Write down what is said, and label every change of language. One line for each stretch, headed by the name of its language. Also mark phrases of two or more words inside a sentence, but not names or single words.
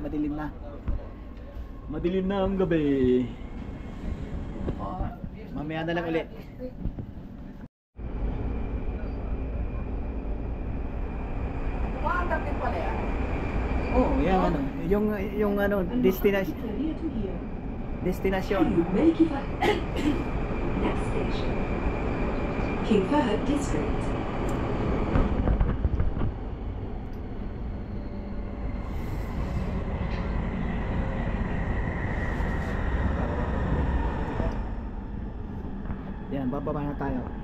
Filipino: Madilim na. Madilim na ang gabi. Mamaya na lang ulit. Maandar din pala yan. Oh, yan ano, yung ano, destination.
Arabic: التالية هي
English: Destination.
Arabic: الملك فهد.
English: Next station King Fahad District.
Filipino: Yan, bababa na tayo.